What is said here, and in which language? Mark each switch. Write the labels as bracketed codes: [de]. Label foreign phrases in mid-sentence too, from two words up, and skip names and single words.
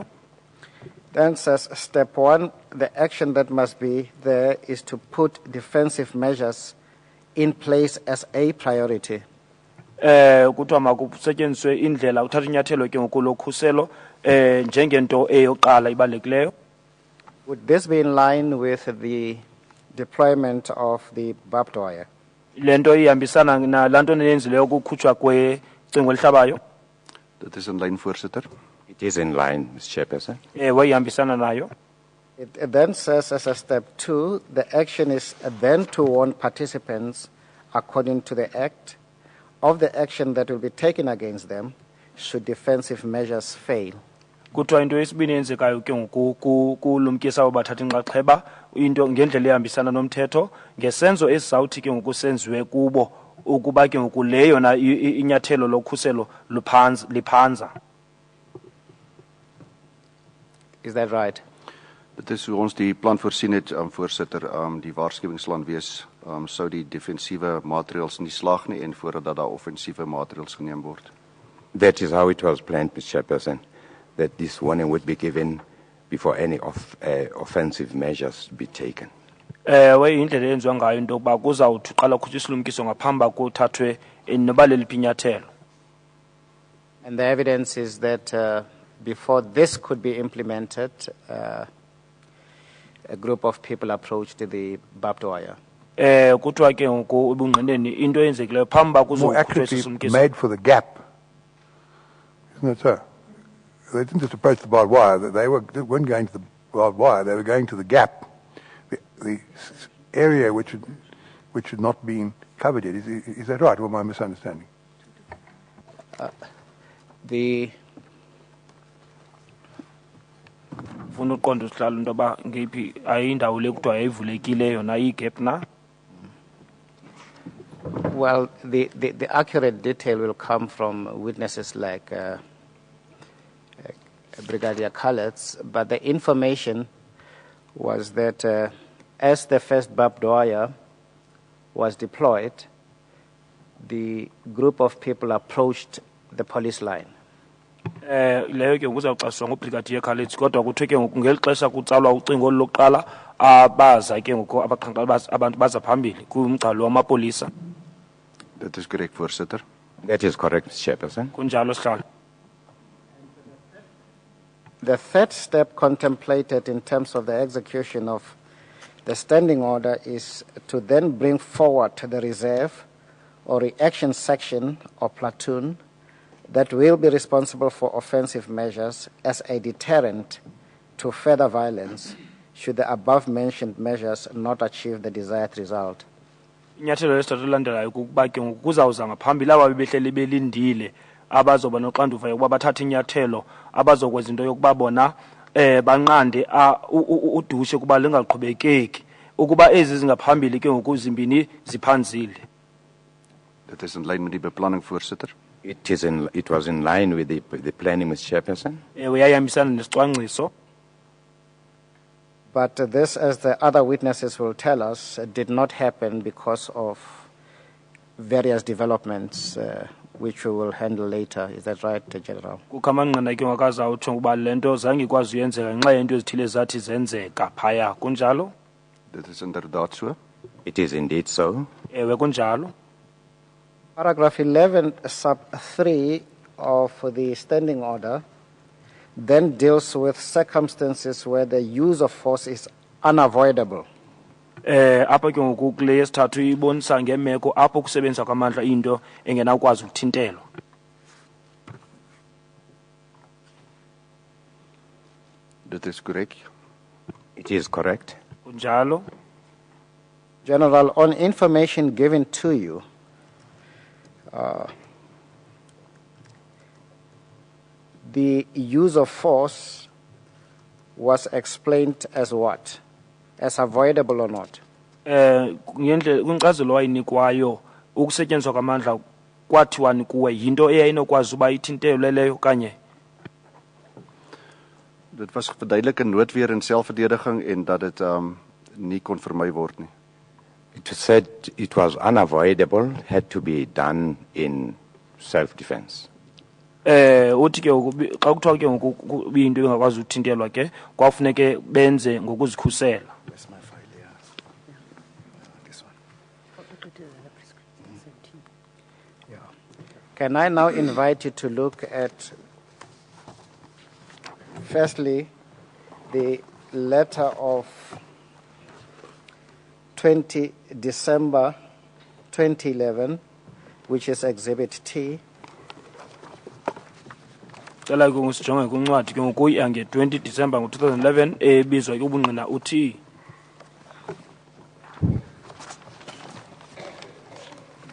[en] Then says step 1, the action that must be there is to put defensive measures in place as a priority. [xh] Kuthiwa makusetyenziswe indlela uthatha inyathelo ke ngoku lokhuselo njengento eyoqala ibalulekileyo. [en] Would this be in line with the deployment of the barbed wire? [xh] Lento ihambisana nalaa nto neyenzileyo ukukhutshwa kwecingo elihlabayo. [af] Dit is in lyn, voorsitter. [en] It is in line, Mr. Chairperson. [xh] Ihambisana nayo. [en] It then says as a step 2, the action is then to warn participants according to the Act of the action that will be taken against them should defensive measures fail. [xh] Kuthiwa into yesibini eyenzekayo ke ngoku kulumkisa abo bathatha inxaxheba into ngendlela ehambisana nomthetho ngesenzo esizawuthi ke ngoku senziwe kubo ukuba ke ngoku leyo na inyathelo lokhuselo liphanza. [en] Is that right? [af] Dit is hoe ons die plan voorsien het, voorsitter, die waarskuwing sal wees, sou die defensiewe maatreëls nie slaag nie en voordat daar offensiewe maatreëls geneem word. [en] That is how it was planned, Mr. Chairperson, that this warning would be given before any offensive measures be taken. [xh] Indlela eyenziwa ngayo into yokuba kuzawuthi uqala khutshwa isilumkiso ngaphambi kuthathwe noba leliphi inyathelo. [en] And the evidence is that before this could be implemented, a group of people approached the barbed wire. [xh] Kuthiwa ke ngoku ebungqineni into eyenzekileyo phambi [en] More [xh] kuzokhutshwa [en] accurately, [xh] isilumkiso. [en] made for the gap. Isn't it so? They didn't just approach the barbed wire. They weren't going to the barbed wire. They were going to the gap, the area which had not been covered yet. Is that right, or am I misunderstanding? [xh] Ufuna uqonda usihlalo into yoba ngeyiphi ayindawo le kuthiwa yayivulekileyo na iyi-gap na. [en] Well, the accurate detail will come from witnesses like Brigadier Khalets, but the information was that as the first barbed wire was deployed, the group of people approached the police line. [xh] Leyo ke kuzawuxaswa ngoBrigadier Khalets kodwa kuthiwe ke ngoku ngeli xesha kutsalwa ucingo lokuqala abaza ke ngoku abaqhankqalazi abantu baza phambili kumgcalo wamapolisa. [af] Dit is korrek, voorsitter. [en] That is correct, Mr. Chairperson. [xh] Kunjalo sihlalo. [en] The third step contemplated in terms of the execution of the standing order is to then bring forward the reserve or reaction section or platoon that will be responsible for offensive measures as a deterrent to further violence should the above-mentioned measures not achieve the desired result. [xh] Inyathelo lesithathu elandelayo kukuba ke ngoku kuzawuza ngaphambili aba bebehleli belindile abazoba noxanduva yokuba bathathe inyathelo abazokwenza into yokuba bona banqande udushe kuba lingaqhubekeki ukuba ezi zingaphambili ke ngoku zimbini ziphanzile. [af] Dit is in lyn met die beplanning, voorsitter. [en] It was in line with the planning, Mr. Chairperson. [xh] Yayihambisana nesicwangciso. [en] But this, as the other witnesses will tell us, did not happen because of various developments which we will handle later. Is that right, General? [xh] Kukamanqina ke ngakazawutsho ukuba lento zange ikwazi uyenzeka ngenxa yento ezithile zathi zenzeka phaya kunjalo. [af] Dit is inderdaad so. [en] It is indeed so. [xh] Ewe kunjalo. [en] Paragraph 11 sub 3 of the standing order then deals with circumstances where the use of force is unavoidable. [xh] Apha ke ngoku kule yesithathu ibonisa ngemeko apho kusebenzisa kwamandla into engenakwazi ukuthintelwa. [af] Dit is korrek. [en] It is correct. [xh] Kunjalo. [en] General, on information given to you, the use of force was explained as what? As avoidable or not? [xh] Ngendlela kwinkcazelo wayinikwayo ukusetyenziswa kwamandla kwathiwani kuwe yinto eyayinokwazi uba ithintelwe leyo kanye. [af] Dit was verduidelik in noodweer en selfverdediging en dat dit nie kon vermy word nie. [en] It said it was unavoidable, had to be done in self-defense. [xh] Uthi ke xa kuthiwa ke ngoku into engakwazi ukuthintelwa ke kwafuneke benze ngokuzikhusela. [en] Can I now invite you to look at, firstly, the letter of 20 December 2011, which is Exhibit T. [xh] Cela ke ngisijonge kuncwadi ke ngoku yange 20 December ngo2011 ebizwa ke ubungqina uthi